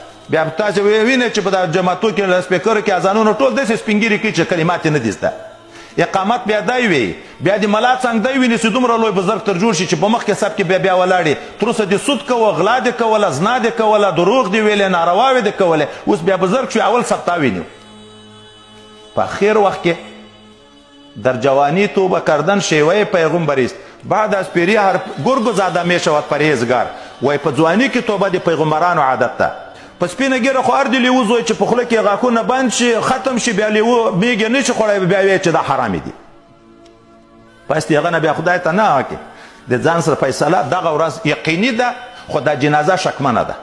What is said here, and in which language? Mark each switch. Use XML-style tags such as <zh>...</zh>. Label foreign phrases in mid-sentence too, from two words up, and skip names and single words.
<ps>بیا تاسو وینئ چې په دا جماعتو کې له سپیکرو کې اذانونه ټول داسې سپینګیري کوي چې کلمات یې نه دي زده. اقامت بیا دی وي، بیا د ملا څنګ دی ویني چې دومره لوی بزرګ تر جوړ شي چې په مخکې سب کې بیا ولاړې تر اوسه دې سود کوه، غلا دې کوله، زنا دې کوله، دروغ دې ویلې، نارواوې دې کولې، اوس بیا بزرګ شو اول سب تا ویني. په اخر وقت کې</ps> <fa>در جوانی توبه کردن شیوه پیغمبر است، بعد از پیری هر گرگ زاده می شود پرهیزگار.</fa> <ps>وای په ځواني کې توبه د پیغمبرانو عادت ده. په سپینه ګیره خو هر د لیوه زوی چې په خوله کې غاښونه بند شي ختم شي بیا لیوه میږي نه شي خوړی بیا وایي چې دا حرامې دي. پس د هغه نه بیا خدای ته نه وکړي د ځان سره فیصله دغه ورځ یقیني ده، خو دا جنازه شکمنه ده.</ps>